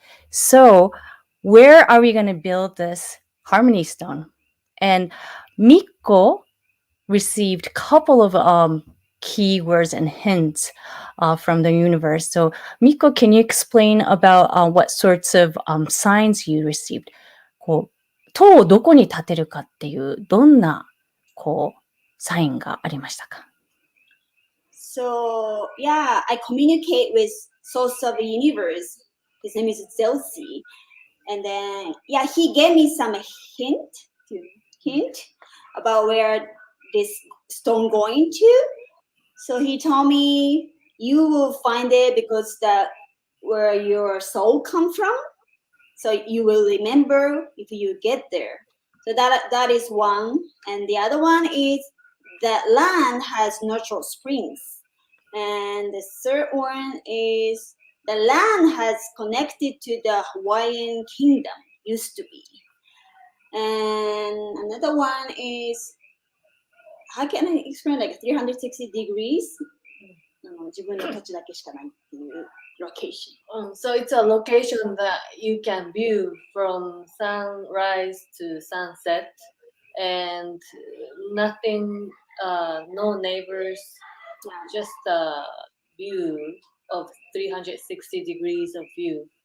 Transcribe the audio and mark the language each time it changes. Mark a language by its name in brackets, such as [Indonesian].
[English] So where are we going to build this harmony stone? And Miko received a couple of keywords and hints from the universe. So Miko, can you explain about what sorts of signs you received? [Japanese] こう、塔をどこに建てるかっていう、どんなサインがありましたか? [English] So I communicate with source of the universe. His name is Zeu-shi. And then he gave me some hint about where this stone going to. So he told me you will find it because where your soul come from. So you will remember if you get there. So that is one. And the other one is that land has natural springs. And the third one is the land has connected to the Hawaiian kingdom, used to be. And another one is, how can I explain, 360 degrees? [Japanese] 自分の土地だけしかないっていう location. [English] So it's a location that you can view from sunrise to sunset, and nothing, no neighbors, just a view of 360 degrees of view.